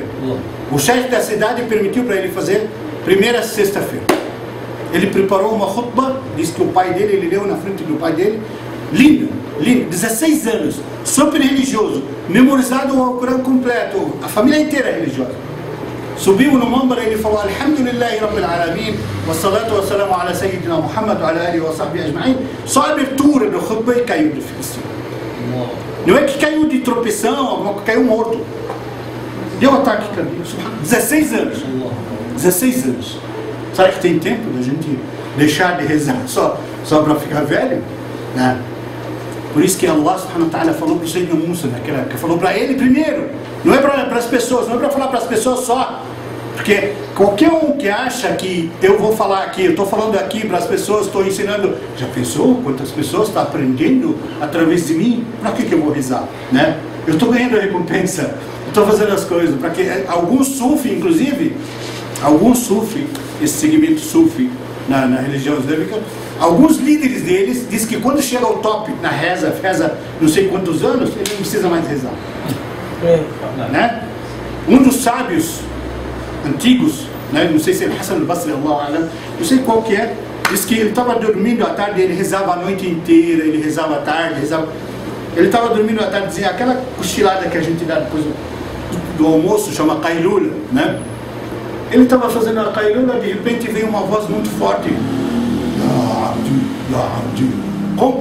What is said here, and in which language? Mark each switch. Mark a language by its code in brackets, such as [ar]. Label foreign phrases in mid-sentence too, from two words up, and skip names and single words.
[pt] O chefe da cidade permitiu para ele fazer primeira sexta-feira. Ele preparou uma khutbah, disse que o pai dele, ele leu na frente do pai dele, lindo, 16 anos, super religioso, memorizado o Corão completo, a família inteira é religiosa. Subiu no mimbar e ele falou: [ar] الحمد لله رب العالمين والصلاة والسلام على سيدنا محمد وعلى آله وصحبه أجمعين. [pt] Só a abertura do khutbah e caiu de felicidade. Não é que caiu de tropeção, caiu morto. Deu ataque cardíaco. 16 anos. 16 anos. Será que tem tempo da gente deixar de rezar só para ficar velho? Né? Por isso que [ar] الله سبحانه وتعالى [pt] falou para o Sayyidina Musa naquela época, falou para ele primeiro, não é para as pessoas, não é para falar para as pessoas só, porque qualquer um que acha que eu vou falar aqui, eu estou falando aqui para as pessoas, estou ensinando, já pensou quantas pessoas estão aprendendo através de mim? Para que eu vou rezar? Né? Eu estou ganhando a recompensa, eu estou fazendo as coisas, para que alguns sufi, inclusive, alguns sufi, esse segmento sufi na religião islâmica, alguns líderes deles dizem que quando chega ao top na reza não sei quantos anos, ele não precisa mais rezar. Né? Um dos sábios antigos, né? Não sei se é Hassan al-Basri, não sei qual que é, diz que ele estava dormindo à tarde, ele rezava a noite inteira, ele rezava à tarde, ele estava dormindo à tarde, dizia, aquela cochilada que a gente dá depois do almoço, chama Qailula, né? Ele estava fazendo a Qailula, de repente veio uma voz muito forte, como?